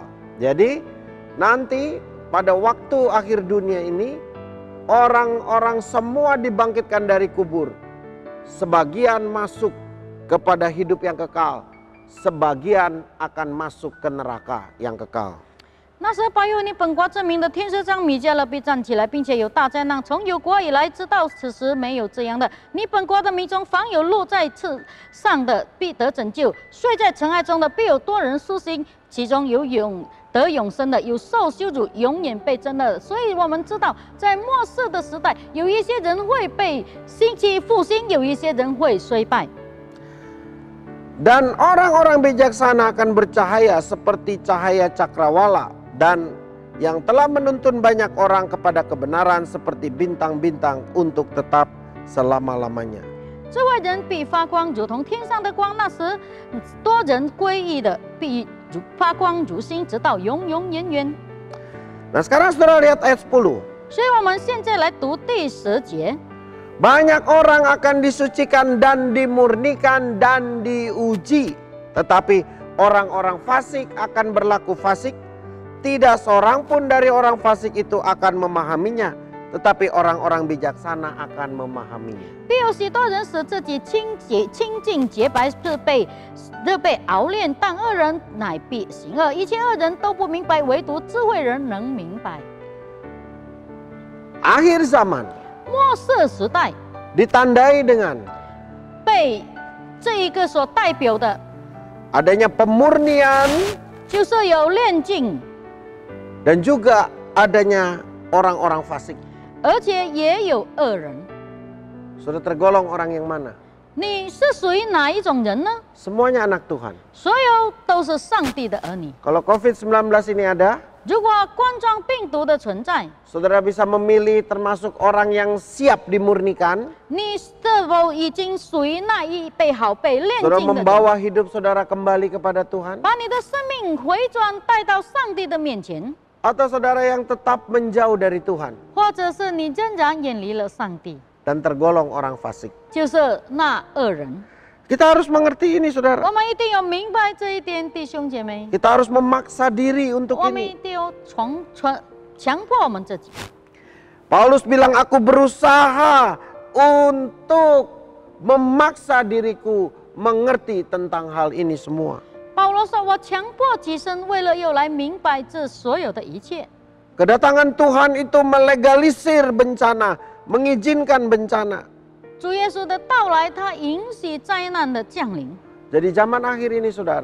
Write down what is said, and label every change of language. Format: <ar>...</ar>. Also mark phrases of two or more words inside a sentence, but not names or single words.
<id>Jadi nanti pada waktu akhir dunia ini, orang-orang semua dibangkitkan dari kubur. Sebagian masuk kepada hidup yang kekal, sebagian akan masuk ke neraka yang kekal.</id> <zh>那时8月，你本国证明的天使长米迦勒必站起来，并且有大灾难，从有国以来，直到此时没有这样的。你本国的民中，凡有落在刺上的，必得拯救；睡在尘埃中的，必有多人苏醒。其中有得永生的，有受羞辱，永远被憎恶的。所以我们知道，在末世的时代，有一些人会被兴起复兴，有一些人会衰败。</zh> <id>Dan orang-orang bijaksana akan bercahaya seperti cahaya cakrawala, dan yang telah menuntun banyak orang kepada kebenaran seperti bintang-bintang untuk tetap selama-lamanya.</id> <zh>智慧人必发光，如同天上的光。那时，多人归义的必发光如星，直到永永远远。</zh> <id>Nah sekarang saudara lihat ayat 10.</id> <zh>所以我们现在来读第10节。</zh> <id>Banyak orang akan disucikan dan dimurnikan dan diuji. Tetapi orang-orang fasik akan berlaku fasik. Tidak seorang pun dari orang fasik itu akan memahaminya. Tetapi orang-orang bijaksana akan memahaminya.</id> <zh>必有许多人使自己清净洁白，日被熬炼，但恶人乃必行恶。一切恶人都不明白，唯独智慧人能明白。</zh> <id>Akhir zaman</id> <zh>末世时代</zh> <id>ditandai dengan</id> <zh>被这一个所代表的，</zh> <id>adanya pemurnian</id> <zh>就是有炼净，</zh> <id>dan juga adanya orang-orang fasik.</id> <zh>而且也有恶人。</zh> <id>Sudah tergolong orang yang mana?</id> <zh>你是属于哪一种人呢？</zh> <id>Semuanya anak Tuhan.</id> <zh>所有都是上帝的儿女。</zh> <id>Kalau COVID-19 ini ada,</id> <zh>如果冠状病毒的存在，</zh> <id>saudara bisa memilih termasuk orang yang siap dimurnikan.</id> <zh>你是否已经属于那一被好被炼</zh> <id>Saudara</id> <zh>净的人？</zh> <id>membawa hidup saudara kembali kepada Tuhan.</id> <zh>把你的生命回转带到上帝的面前，</zh> <id>Atau saudara yang tetap menjauh dari Tuhan</id> <zh>或者是你仍然远离了上帝，</zh> <id>dan tergolong orang fasik.</id> <zh>就是那恶人。</zh> <id>Kita harus mengerti ini</id> <zh>我</zh> <id>saudara.</id> <zh>们一定要明白这一点，弟兄姐妹。</zh> <id>Kita harus memaksa diri untuk</id> <zh>我们一</zh> <id>ini.</id> <zh>定要强迫我们自己。</zh> <id>Paulus bilang, aku berusaha untuk memaksa diriku mengerti tentang hal ini semua.</id> <zh>保罗说：“我强迫己身，为了要来明白这所有的一切。”</zh> <id>Kedatangan Tuhan itu melegalisir bencana, mengizinkan bencana.</id> <zh>主耶稣的到来，他允许灾难的降临。</zh> <id>Jadi zaman akhir ini saudara,</id>